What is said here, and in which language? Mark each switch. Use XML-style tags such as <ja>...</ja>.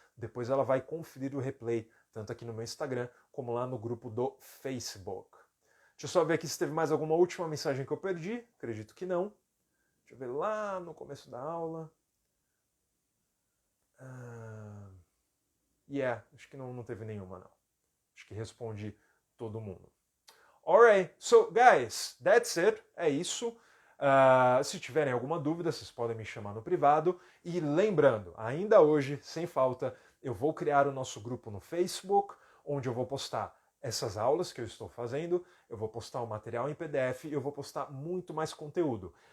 <pt>Depois ela vai conferir o replay, tanto aqui no meu Instagram como lá no grupo do Facebook. Deixa eu só ver aqui se teve mais alguma última mensagem que eu perdi. Acredito que não. Deixa eu ver lá no começo da aula. Acho que não teve nenhuma, não. Acho que respondi todo mundo.</pt> <en>Alright, so guys, that's it.</en> <pt>É isso. Se tiverem alguma dúvida, vocês podem me chamar no privado. E lembrando, ainda hoje, sem falta, eu vou criar o nosso grupo no Facebook, onde eu vou postar essas aulas que eu estou fazendo, eu vou postar o material em PDF e eu vou postar muito mais conteúdo.</pt>